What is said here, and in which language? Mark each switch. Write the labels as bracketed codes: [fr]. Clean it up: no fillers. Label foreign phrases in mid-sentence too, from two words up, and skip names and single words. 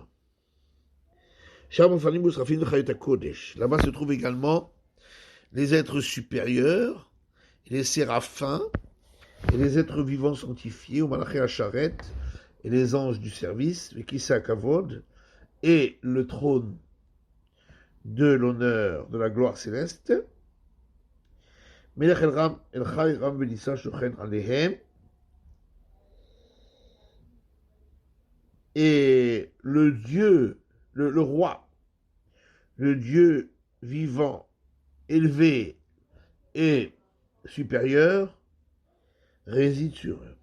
[fr] Là-bas se trouvent également les êtres supérieurs, les séraphins, et les êtres vivants sanctifiés, au [he] מלאכי השרת, [fr] et les anges du service, le [he] כסא כבוד, [fr] et le trône de l'honneur, de la gloire céleste. [he] מלך אל רם, אל חי רם ונישא שוכן עליהם. [fr] Et le Dieu, le roi, le Dieu vivant, élevé et supérieur, réside sur eux.